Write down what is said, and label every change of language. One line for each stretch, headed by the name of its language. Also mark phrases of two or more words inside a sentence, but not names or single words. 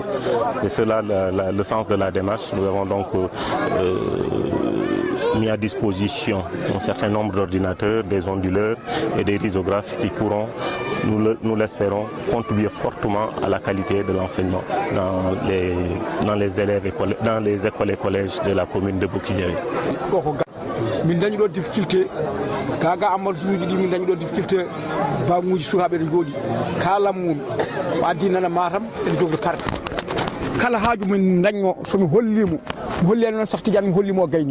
French: C'est cela le sens de la démarche. Nous avons donc mis à disposition un certain nombre d'ordinateurs, des onduleurs et des risographes qui pourront, nous l'espérons, contribuer fortement à la qualité de l'enseignement dans les écoles et collèges de la commune de Bokidiawy.
Fula: Min dañi ɗo difficulté kaga amadou suuji ɗi min dañi ɗo difficulté bamuji sukaɓe ɗo jooɗi kalam mum o addi nana matam eɗe jogdo carte kala haaju min daño somi hollimo mi hollino noon Sakh Tidiane mi hollimo gayni